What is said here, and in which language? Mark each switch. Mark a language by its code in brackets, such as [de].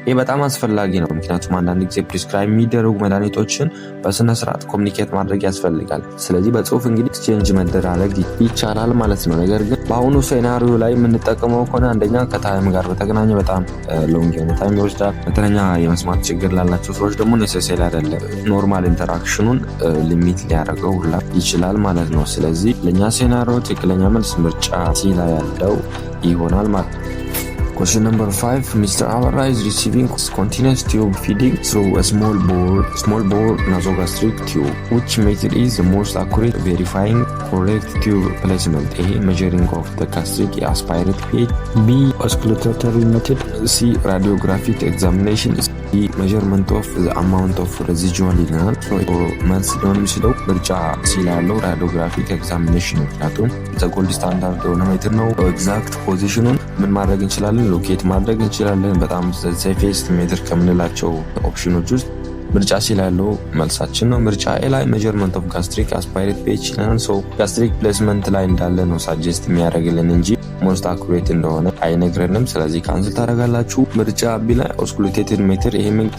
[am] ይህ በጣም አስፈላጊ ነው። ምክንያቱም አንዳንድ ጊዜ ፕሪስክራይብ የሚደረጉ መድኃኒቶችን በስነ ስርዓት ኮሚኒኬት ማድረግ ያስፈልጋል። ስለዚህ በጽሁፍ እንግዲህ ኤክስቼንጅ መደራረግ ይቻላል ማለት ነው። ነገር ግን በአሁኑ ሴናሪዮ ላይ የምንጠቀመው ከሆነ አንደኛ ከታይም ጋር በተገናኘ በጣም ሎንግ የሆነ ታይም ይወስዳል። በተለኛ የመስማት ችግር ላላቸው ሰዎች ደግሞ ኔሴሰሪ አይደለም፣ ኖርማል ኢንተራክሽኑን ሊሚት ሊያደርገው ሁላ ይችላል ማለት ነው። ስለዚህ ለእኛ ሴናሪዮ ትክክለኛ መልስ ምርጫ ሲ ላይ ያለው ይሆናል ማለት ነው። [en] Question number 5. Mr. Abarra is receiving continuous tube feeding through a small bore nasogastric tube. Which method is the most accurate verifying correct tube placement? A. Measuring of the gastric aspirate pH. B. Auscultatory method. C. Radiographic examination. D. Measurement of the amount of residual [am] ይለናል። መልስ ሊሆን የሚችለው ምርጫ ሲ ላይ ያለው ራዲዮግራፊክ ኤግዛሚኔሽን ነው። ምክንያቱም ጎልድ ስታንዳርድ የሆነ ሜትር ነው። ኤግዛክት ፖዚሽኑን ምን ማድረግ እንችላለን? ሎኬት ማድረግ እንችላለን። በጣም ሴፌስት ሜትር ከምንላቸው ኦፕሽኖች ውስጥ ምርጫ ሲ ላይ ያለው መልሳችን ነው። ምርጫ ኤ ላይ [en] ሜጀርመንት ኦፍ ጋስትሪክ አስፓይሬት ፔች [am] ይለናል። ጋስትሪክ ፕሌስመንት ላይ እንዳለ ነው ሳጀስት የሚያደርግልን እንጂ [en] ሞስት አኩሬት [am] እንደሆነ አይነግረንም። ስለዚህ ካንስል ታደርጋላችሁ። ምርጫ ቢ ላይ ኦስኩሌቴድ ሜትር ይሄም